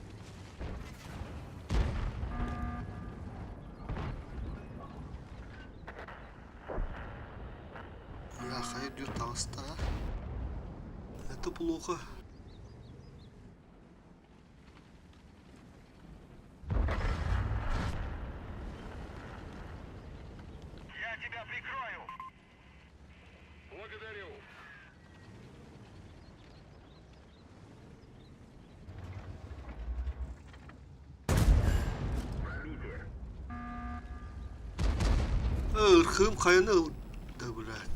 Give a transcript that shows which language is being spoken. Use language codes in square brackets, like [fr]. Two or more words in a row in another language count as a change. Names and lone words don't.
[ru] Бляха, идет толста. Это плохо. Я тебя прикрою. Благодарю. Irkım kayanı da bля.